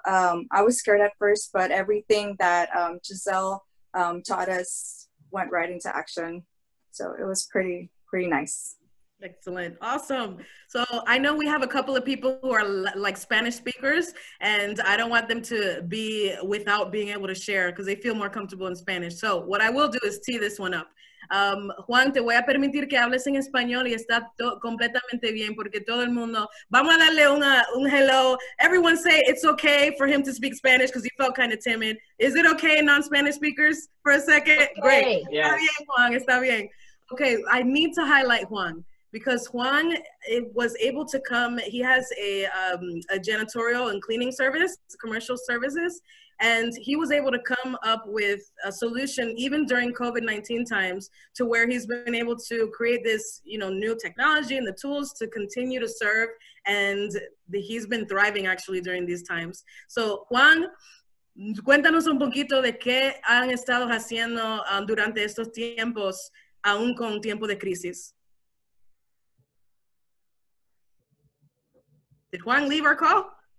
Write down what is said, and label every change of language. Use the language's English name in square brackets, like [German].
[English] I was scared at first, but everything that Giselle taught us went right into action. So it was pretty nice. Excellent. Awesome. So I know we have a couple of people who are like Spanish speakers, and I don't want them to be without being able to share because they feel more comfortable in Spanish. So what I will do is tee this one up. [Spanish] Juan, te voy a permitir que hables en español y está completamente bien porque todo el mundo, vamos a darle un hello. [English] Everyone say it's okay for him to speak Spanish because he felt kind of timid. Is it okay, non-Spanish speakers, for a second? Okay. Great. [Spanish] Yes. Está bien, Juan, está bien. [English] Okay, I need to highlight Juan, because Juan was able to come. He has a janitorial and cleaning service, commercial services, and he was able to come up with a solution even during COVID-19 times to where he's been able to create this, new technology and the tools to continue to serve, and he's been thriving actually during these times. [Spanish] So Juan, cuéntanos un poquito de qué han estado haciendo durante estos tiempos, aún con tiempo de crisis. [English] Did Juan leave our call?